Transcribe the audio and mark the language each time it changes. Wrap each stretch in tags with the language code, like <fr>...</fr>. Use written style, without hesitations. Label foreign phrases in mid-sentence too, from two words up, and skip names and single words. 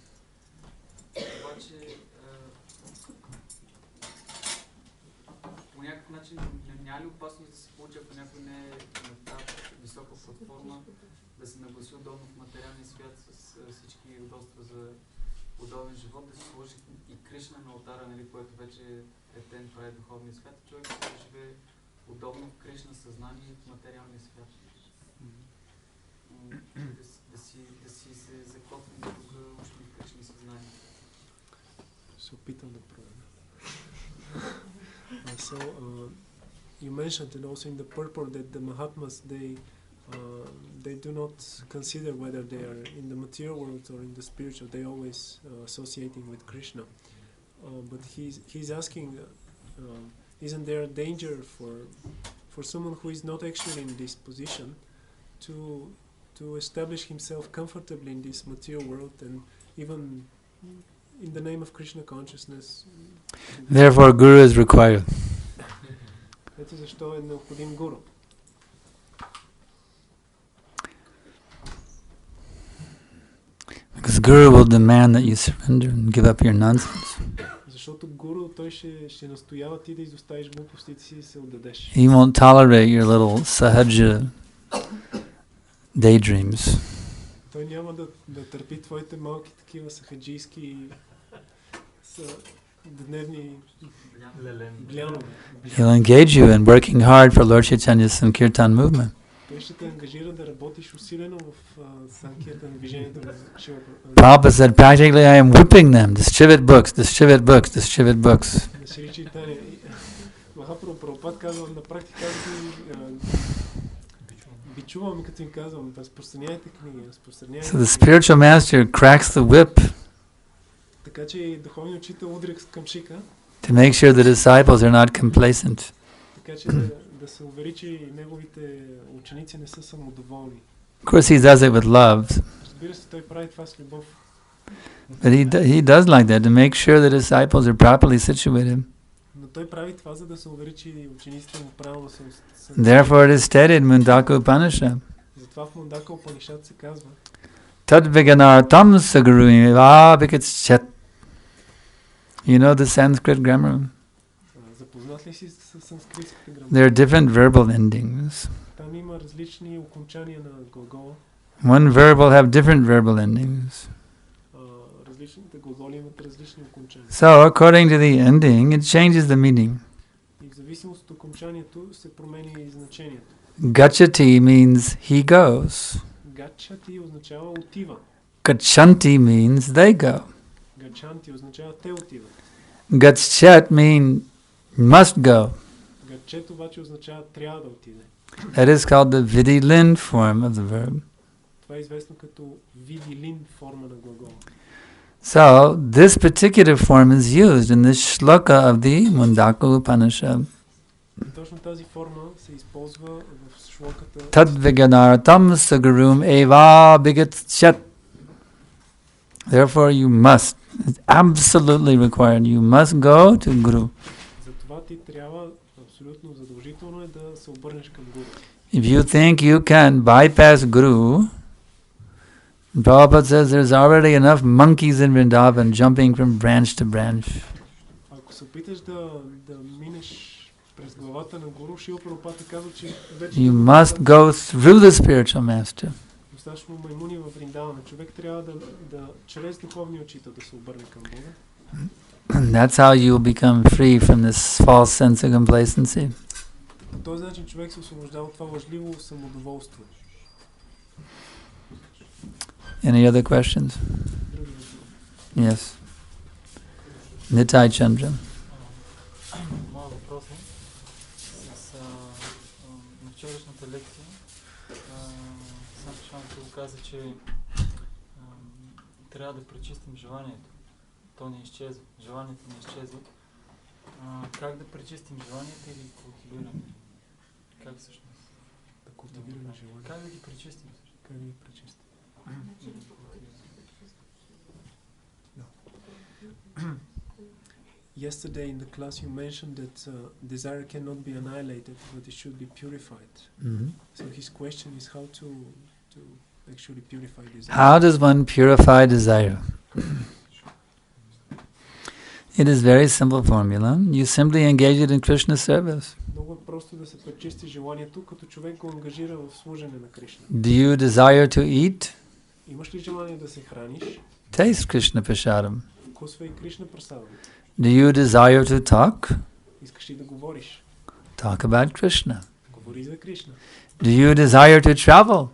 <bg>Обаче по някакъв начин няма ли опасност да се получи, ако някой не е на тази висока платформа, да се нагласи удобно в материалния свят с всички удобства за удобен живот, да се сложи и Кришна на алтара, нали, което вече е тен прави духовния свят, човек да живее удобно в Кришна съзнание в материалния свят. Да си се закотвим тук учени в Кришна съзнание. Се опитам да проверя.</bg> <en>So you mentioned, and also in the purport, that the Mahatmas they do not consider whether they are in the material world or in the spiritual. They always associating with Krishna. But he's asking, isn't there a danger for someone who is not actually in this position to establish himself comfortably in this material world and even in the name of Krishna consciousness? Therefore, Guru is required.</en> <bg>Ето защо е необходим гуру.</bg> <en>Because Guru will demand that you surrender and give up your nonsense.</en> <bg>Защото гуру той ще настоява ти да изоставиш глупостите си и се отдадеш.</bg> <en>He won't tolerate your little sahaja daydreams.</en> <bg>Той няма да търпи твоите малки такива сахаджийски дневни блянове.</bg> <en>He'll engage you in working hard for Lord Chaitanya's Sankirtan movement.</en> <bg>Той ще те ангажира да работиш усилено в Санкиртан движението на Шива.</bg> <en>Prabhupada said, practically I am whipping them. Distribute books, distribute books, distribute books.</en> <bg>На Шри Чайтания. Прабхупад казва, на практика бичувам, като им казвам, разпространяйте книги, разпространяйте.</bg> <en>So the spiritual master cracks the whip</en> <bg>Така че духовният учител удря към шика,</bg> <en>to make sure the disciples are not complacent.</en> <bg>така че да се увери, че неговите ученици не са самодоволни.</bg> <en>Of course, he does it with love,</en> <bg>Разбира се, той прави това с любов.</bg> <en>but he does like that to make sure the disciples are properly situated.</en> <bg>той прави това, за да се увери, че учениците му правилно са...</bg> <en>Therefore it is stated in Mundaka Upanishad.</en> <bg>Затова в Мундака Упанишад се казва</bg> <sa>तद् विज्ञानार्थं स गुरुम् एवाभिगच्छेत्.</sa> <en>You know the Sanskrit grammar?</en> <bg>запознат ли си с санскритската граматика?</bg> <en>There are different verbal endings.</en> <bg>Там има различни окончания на глагола.</bg> <en>One verb will have different verbal endings.</en> <bg>Различните глаголи имат различни окончания.</bg> <en>So, according to the ending, it changes the meaning.</en> <bg>И в зависимост от окончанието се променя и значението.</bg> <en>Gachati means he goes.</en> <bg>Гачати означава отива.</bg> <en>Gachanti means they go.</en> <bg>Гачанти означава те отиват.</bg> <en>Gachat means must go.</en> <bg>Гачет обаче означава трябва да отиде.</bg> <en>That is called the vidilin form of the verb.</en> <bg>Това е известно като видилин форма на глагола.</bg> <en>So, this particular form is used in this shloka of the Mundaka Upanishad.</en> <bg>И точно тази форма се използва в шлоката.</bg> <sa>तद् विज्ञानार्थं स गुरुम् एव अभिगच्छेत्.</sa> <en>Therefore, you must. It's absolutely required. You must go to Guru.</en> <bg>Затова ти трябва, абсолютно задължително е да се обърнеш към Гуру.</bg> <en>If you think you can bypass Guru, Prabhupada says there's already enough monkeys in Vrindavan jumping from branch to branch.</en> <bg>Ако се опиташ да минеш през главата на Гуру, Шрила Прабхупада казва, че вече</bg> <en>You must go through the spiritual master.</en> <bg>достатъчно маймуни във Вриндавана. Човек трябва да чрез духовния учител да се обърне към Бога.</bg> <en>And that's how you will become free from this false sense of complacency.</en> <bg>По този начин човек се освобождава от това лъжливо самодоволство.</bg> <en>Any other questions? Yes. Nitai Chandra.</en> <bg>Моят въпрос е на вчерашната лекция Санкаршан го каза, че трябва да пречистим желанието. То не изчезва. Желанието не изчезва. Как да пречистим желанието или култивираме? Как всъщност? Да култивираме желанието. Как да ги пречистим? Как да ги пречистим?</bg> <en>Yesterday in the class you mentioned that desire cannot be annihilated, but it should be purified. Mm-hmm. So his question is how to actually purify desire. How does one purify desire? It is very simple formula. You simply engage it in Krishna's service.</en> <bg>Много е просто да се пречисти желанието, като човек го ангажира в служене на Кришна.</bg> <en>Do you desire to eat?</en> <bg>Имаш ли желание да се храниш?</bg> <en>Taste Krishna prasadam.</en> <bg>Вкусвай Кришна прасадам.</bg> <en>Do you desire to talk?</en> <bg>Искаш ли да говориш?</bg> <en>Talk about Krishna.</en> <bg>Говори за Кришна.</bg> <en>Do you desire to travel?</en>